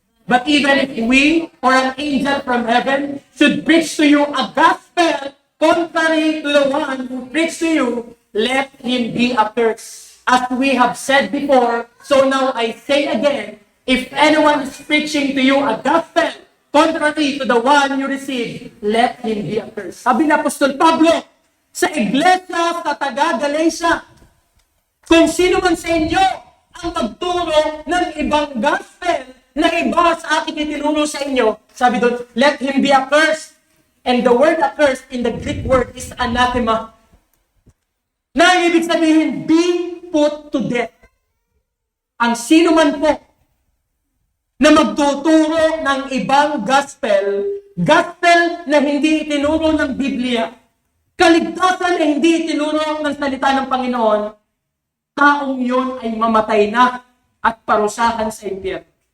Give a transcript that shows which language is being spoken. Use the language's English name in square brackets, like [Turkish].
[English] But even if we or an angel from heaven should preach to you a gospel contrary to the one who preached to you, let him be accursed. As we have said before, so now I say again, if anyone is preaching to you a gospel contrary to the one you received, let him be accursed. [Filipino] Sabi ni Apostol Pablo sa iglesia sa taga-Galatia, kung sino man sa inyo ang magturo ng ibang gospel na iba sa aking itinuro sa inyo, sabi doon, [English] let him be accursed. And the word accursed in the Greek word is anathema. [Filipino] Na ibig sabihin, [English] be put to death. [Filipino] Ang sino man po na magtuturo ng ibang gospel na hindi itinuro ng Biblia, kaligtasan na hindi itinuro ng salita ng Panginoon, taong yun ay mamatay na at parusahan sa impyerno.